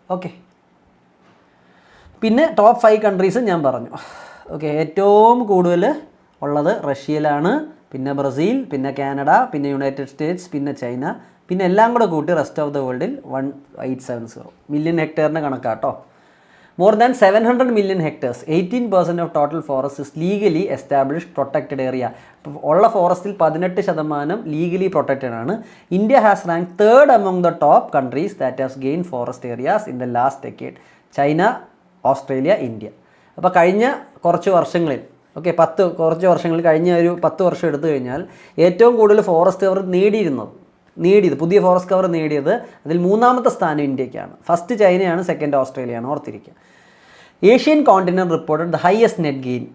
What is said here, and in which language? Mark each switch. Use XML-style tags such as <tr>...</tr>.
<ml>Okay, പിന്നെ top 5 countries ഞാൻ പറഞ്ഞു. ഓക്കെ, ഏറ്റവും കൂടുതൽ ഉള്ളത് റഷ്യയിലാണ്, പിന്നെ ബ്രസീൽ, പിന്നെ കാനഡ, പിന്നെ യുണൈറ്റഡ് സ്റ്റേറ്റ്സ്, പിന്നെ ചൈന, പിന്നെ എല്ലാം കൂടെ കൂട്ടി റെസ്റ്റ് ഓഫ് ദ വേൾഡിൽ 1870 million ഹെക്ടറിന് കണക്കാട്ടോ.</ml> <en>More than 700 million hectares, 18% of total forest is legally established protected area.</en> <ml>ഉള്ള ഫോറസ്റ്റിൽ 18% ലീഗലി പ്രൊട്ടക്റ്റഡ് ആണ്.</ml> <en>India has rank 3rd among the top countries that has gained forest areas in the last decade.</en> <ml>China, Australia, India. അപ്പോൾ കഴിഞ്ഞ കുറച്ച് വർഷങ്ങളിൽ കുറച്ച് വർഷങ്ങളിൽ കഴിഞ്ഞ ഒരു 10 വർഷം എടുത്തു കഴിഞ്ഞാൽ ഏറ്റവും കൂടുതൽ ഫോറസ്റ്റ് കവർ നേടിയത് പുതിയ ഫോറസ്റ്റ് കവർ നേടിയത് അതിൽ 3ാമത്തെ സ്ഥാനം ഇന്ത്യക്കാണ്. ഫസ്റ്റ് ചൈനയാണ്, സെക്കൻഡ് ഓസ്ട്രേലിയയാണ്. ഓർത്തിരിക്കുക.</ml> <en>Asian continent reported the highest net gain.</en>